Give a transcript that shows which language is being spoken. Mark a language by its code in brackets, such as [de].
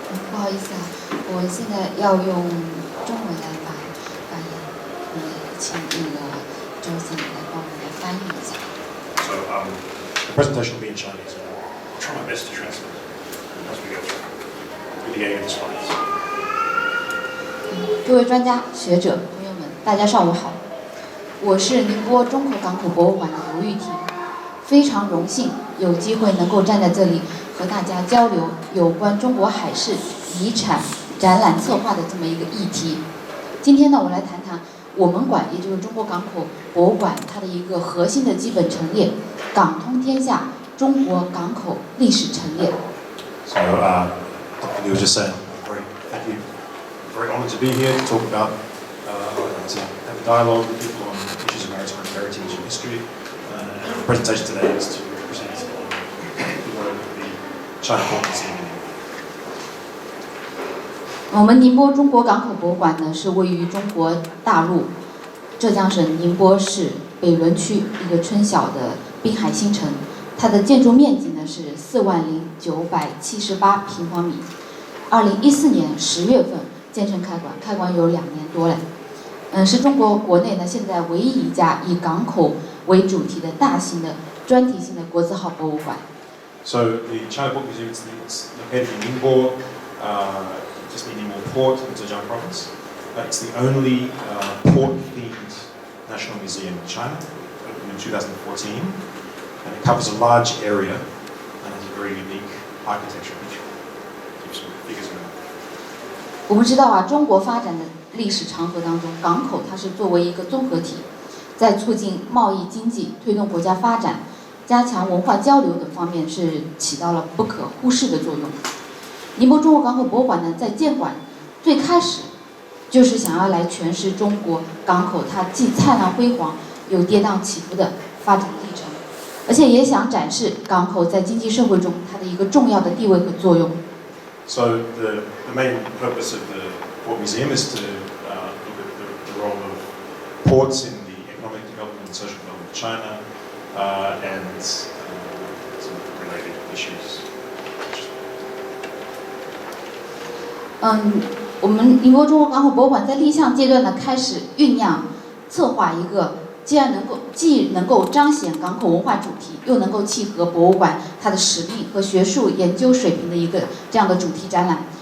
[zh] 不好意思啊，我现在要用中文来发言，请那个周总来帮我来翻译一下。 [en] So the presentation will be in Chinese. I'll try my best to translate as we go through with the aid of the slides. [zh] 各位专家、学者、朋友们，大家上午好，我是宁波中口港口博物馆的刘玉婷，非常荣幸有机会能够站在这里和大家交流有关中国海事遗产展览策划的这么一个议题。今天呢，我来谈谈我们馆，也就是中国港口博物馆它的一个核心的基本陈列——港通天下中国港口历史陈列。 [en] So, Dr. Liu was just saying, thank you. Very honoured to be here to talk about and to have a dialogue with people on issues of maritime heritage and history. And the presentation today is to present the work of the China Port Museum. [zh] 我们宁波中国港口博物馆呢，是位于中国大陆浙江省宁波市北仑区一个春晓的滨海新城。它的建筑面积呢是40978平方米。 2014年10月份建成开馆，开馆有2年多了。是中国国内呢现在唯一一家以港口为主题的大型的专题性的国字号博物馆。 [en] So the China Port Museum is located in Ningbo, just near Ningbo Port in Zhejiang Province. It's the only port-themed national museum in China, opened in 2014, and it covers a large area and has a very unique architecture which gives some figures in it. [zh] 我们知道啊，中国发展的历史长河当中，港口它是作为一个综合体，在促进贸易经济、推动国家发展、加强文化交流等方面是起到了不可忽视的作用。宁波中国港口博物馆呢，在建馆最开始就是想要来诠释中国港口它既灿烂辉煌又跌宕起伏的发展历程，而且也想展示港口在经济社会中它的一个重要的地位和作用。 [en] So the main purpose of the Port Museum is to look at the role of ports in the economic development and social development of China and some related issues. [zh] 我们宁波中国港口博物馆在立项阶段呢，开始酝酿策划一个既能够彰显港口文化主题，又能够契合博物馆它的使命和学术研究水平的一个这样的主题展览。